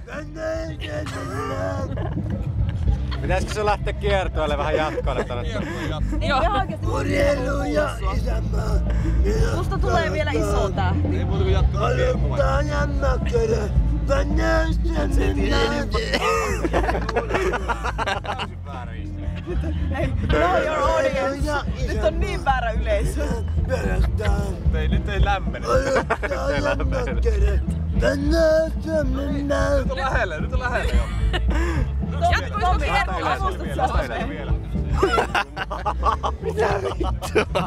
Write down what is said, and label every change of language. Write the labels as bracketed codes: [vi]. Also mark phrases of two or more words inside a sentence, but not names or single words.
[fi] Pitäisikö se lähteä kiertoille vähän jatkoille tänne? Joo. Urheilu ja isänmaa. Musta tulee vielä iso tähti. Ei muuta kuin jatkoa kiertoa. Olutta ja makkara. Mennään Suomenmaan. Hei, [en] know your audience. [fi] Nyt on niin väärä yleisö. Nyt ei lämmene. Nyt on lähellä jo. Jatkuisiko kiertoa avustuksia? Vielä. Mitä vittua?